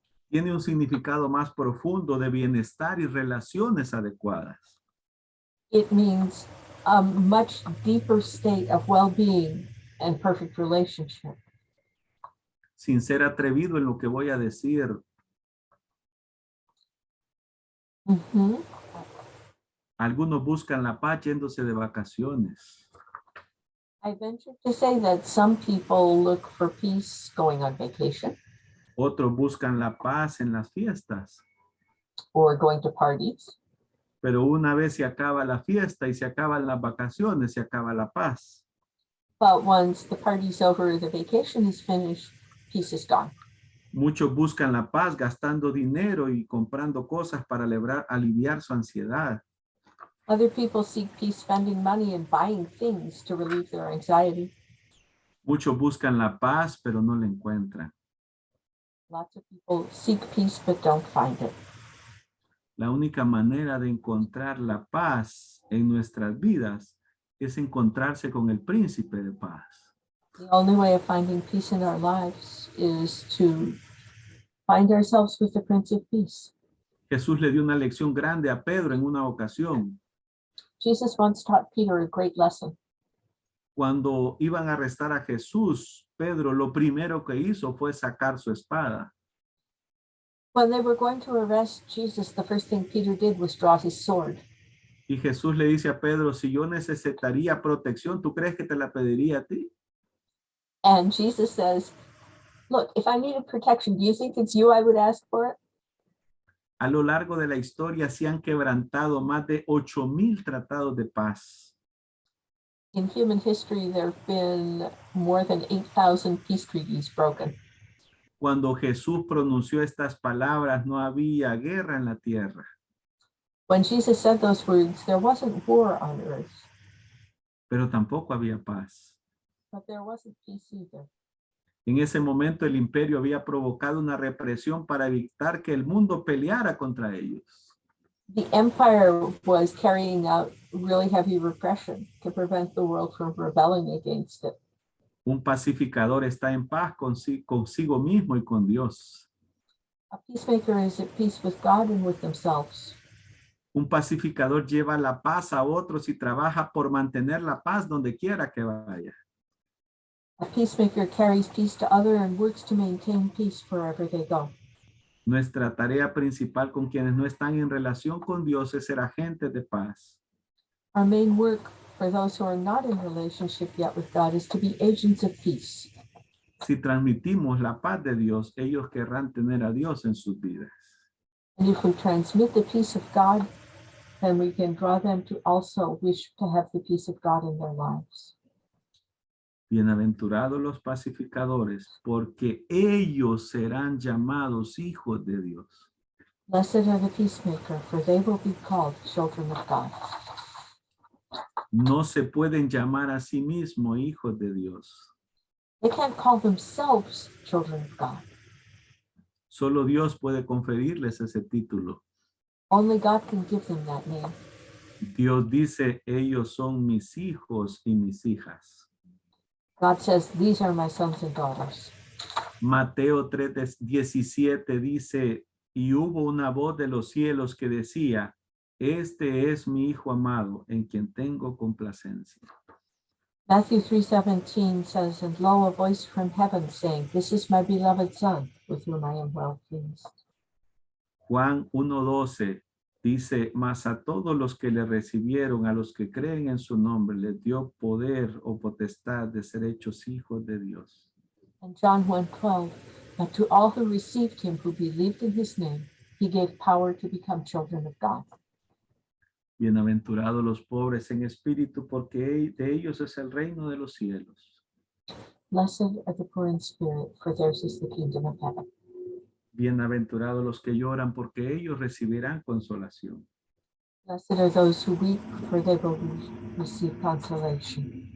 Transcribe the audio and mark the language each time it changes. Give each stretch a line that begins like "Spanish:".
Spanish: tiene un significado más profundo de bienestar y relaciones adecuadas.
English: It means a much deeper state of well-being and perfect relationship.
Spanish: Sin ser atrevido en lo que voy a decir, Mhm. algunos buscan la paz yéndose de vacaciones.
English: I venture to say that some people look for peace going on vacation
Spanish: Otros buscan la paz en las fiestas.
English: or going to parties.
Spanish: Pero una vez se acaba la fiesta y se acaban las vacaciones, se acaba la paz.
English: But once the party's over, the vacation is finished, peace is gone.
Spanish: Muchos buscan la paz gastando dinero y comprando cosas para aliviar su ansiedad.
English: Other people seek peace spending money and buying things to relieve their anxiety.
Spanish: Muchos buscan la paz, pero no la encuentran.
English: Lots of people seek peace but don't find it.
Spanish: La única manera de encontrar la paz en nuestras vidas es encontrarse con el príncipe de paz.
English: The only way of finding peace in our lives is to find ourselves with the Prince of Peace.
Spanish: Jesús le dio una lección grande a Pedro en una ocasión.
English: Jesus once taught Peter a great lesson.
Spanish: Cuando iban a arrestar a Jesús, Pedro lo primero que hizo fue sacar su espada.
English: When they were going to arrest Jesus, the first thing Peter did was draw his sword.
Spanish: Y Jesús le dice a Pedro, si yo necesitaría protección, ¿tú crees que te la pediría a ti?
English: And Jesus says, look, if I needed protection, do you think it's you I would ask for it?
Spanish: A lo largo de la historia se han quebrantado más de 8,000 tratados de paz.
English: In human history, there have been more than 8,000 peace treaties broken.
Spanish: Cuando Jesús pronunció estas palabras, no había guerra en la tierra.
English: When Jesus said those words, there wasn't war on earth,
Spanish: Pero tampoco había paz.
English: but there wasn't peace either.
Spanish: En ese momento el imperio había provocado una represión para evitar que el mundo peleara contra ellos.
English: The empire was carrying out really heavy repression to prevent the world from rebelling against it.
Spanish: Un pacificador está en paz consigo mismo y con Dios.
English: A peacemaker is at peace with God and with themselves.
Spanish: Un pacificador lleva la paz a otros y trabaja por mantener la paz donde quiera que vaya.
English: A peacemaker carries peace to others and works to maintain peace wherever they go.
Spanish: Nuestra tarea principal con quienes no están en relación con Dios es ser agentes de paz.
English: Our main work for those who are not in relationship yet with God is to be agents of peace.
Spanish: Si transmitimos la paz de Dios, ellos querrán tener a Dios en sus vidas.
English: And if we transmit the peace of God, then we can draw them to also wish to have the peace of God in their lives.
Spanish: Bienaventurados los pacificadores, porque ellos serán llamados hijos de Dios.
English: Blessed are the peacemaker, for they will be called children of God.
Spanish: No se pueden llamar a sí mismos hijos de Dios.
English: They can't call themselves children of God.
Spanish: Solo Dios puede conferirles ese título.
English: Only God can give them that name.
Spanish: Dios dice, ellos son mis hijos y mis hijas.
English: God says, these are my sons and daughters.
Spanish: Mateo 3:17 dice, y hubo una voz de los cielos que decía, este es mi hijo amado, en quien tengo complacencia.
English: Matthew 3:17 says, and lo, a voice from heaven saying, this is my beloved son, with whom I am well pleased.
Spanish: Juan 1:12 dice, mas a todos los que le recibieron, a los que creen en su nombre, les dio poder o potestad de ser hechos hijos de Dios.
English: And John 1:12, but to all who received him, who believed in his name, he gave power to become children of God.
Spanish: Bienaventurados los pobres en espíritu, porque de ellos es el reino de los cielos.
English: Blessed are the poor in spirit, for theirs is the kingdom of heaven.
Spanish: Bienaventurados los que lloran, porque ellos recibirán consolación.
English: Blessed are those who weep, for they will receive consolation.